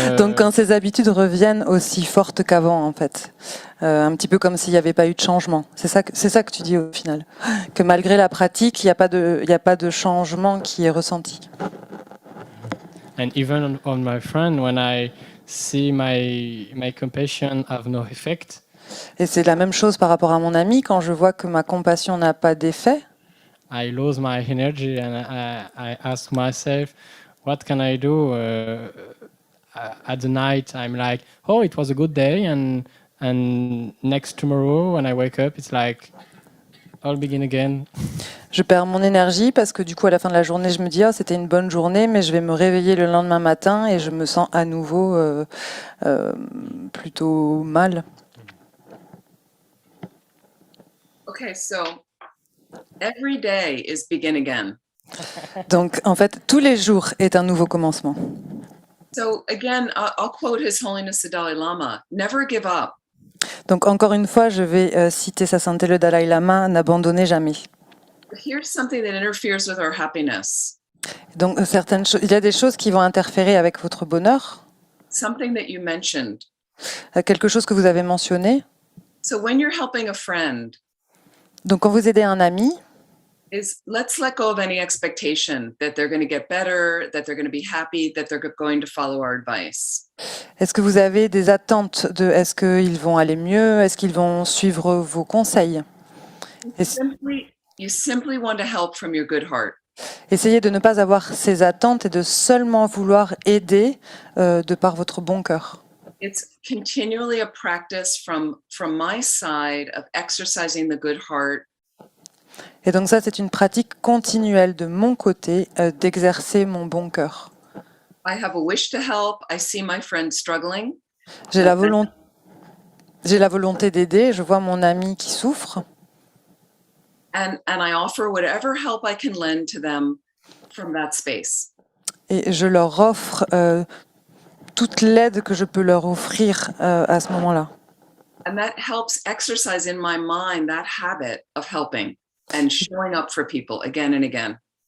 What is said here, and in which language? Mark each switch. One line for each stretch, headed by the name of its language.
French: Donc quand ces habitudes reviennent aussi fortes qu'avant, en fait, un petit peu comme s'il n'y avait pas eu de changement. C'est ça que tu dis au final, que malgré la pratique, il n'y a pas de changement qui est ressenti.
English: And even on my friend, when I see my compassion have no effect.
French: Et c'est la même chose par rapport à mon ami, quand je vois que ma compassion n'a pas d'effet.
English: I lose my energy and I ask myself, what can I do? At the night, I'm like, oh, it was a good day, and next tomorrow when I wake up, it's like, I'll begin again.
French: Je perds mon énergie parce que du coup, à la fin de la journée, je me dis, oh, c'était une bonne journée, mais je vais me réveiller le lendemain matin et je me sens à nouveau plutôt mal.
English: Okay, so every day is begin again.
French: Donc, en fait, tous les jours est un nouveau commencement.
English: So again, I'll quote His Holiness the Dalai Lama, never give up.
French: Donc, encore une fois, je vais citer Sa Sainteté le Dalai Lama, n'abandonnez jamais.
English: Here's something that interferes with our happiness.
French: Donc, il y a des choses qui vont interférer avec votre bonheur,
English: Something that you mentioned.
French: quelque chose que vous avez mentionné.
English: So when you're helping a friend,
French: Donc, quand vous aidez un ami,
English: let's let go of any expectation that they're going to get better, that they're going to be happy, that they're going to follow our advice.
French: est-ce que vous avez des attentes de est-ce qu'ils vont aller mieux, est-ce qu'ils vont suivre vos conseils?
English: You simply want to help from your good heart.
French: Essayez de ne pas avoir ces attentes et de seulement vouloir aider de par votre bon cœur.
English: It's continually a practice from my side of exercising the good heart.
French: Et donc ça, c'est une pratique continuelle de mon côté d'exercer mon bon cœur.
English: I have a wish to help. I see my friend struggling.
French: J'ai la volonté d'aider, je vois mon ami qui souffre.
English: And I offer whatever help I can lend to them from that space.
French: Et je leur offre toute l'aide que je peux leur offrir à ce moment-là.
English: And that helps exercise in my mind that habit of helping and showing up for people again and again.